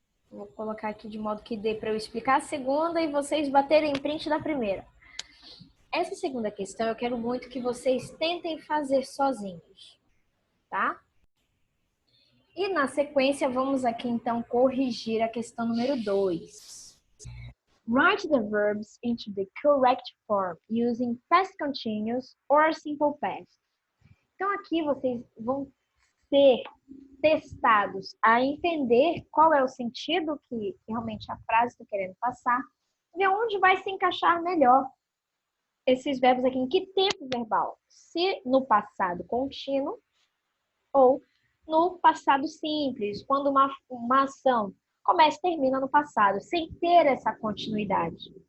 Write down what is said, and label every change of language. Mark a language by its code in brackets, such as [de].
[pt] Vou colocar aqui de modo que dê para eu explicar a segunda e vocês baterem print da primeira. Essa segunda questão eu quero muito que vocês tentem fazer sozinhos, tá? E na sequência vamos aqui então corrigir a questão número 2. [en] Write the verbs into the correct form using past continuous or simple past. [pt] Então aqui vocês vão ser testados a entender qual é o sentido que realmente a frase está querendo passar e onde vai se encaixar melhor esses verbos aqui, em que tempo verbal. Se no passado contínuo ou no passado simples, quando uma ação começa e termina no passado, sem ter essa continuidade.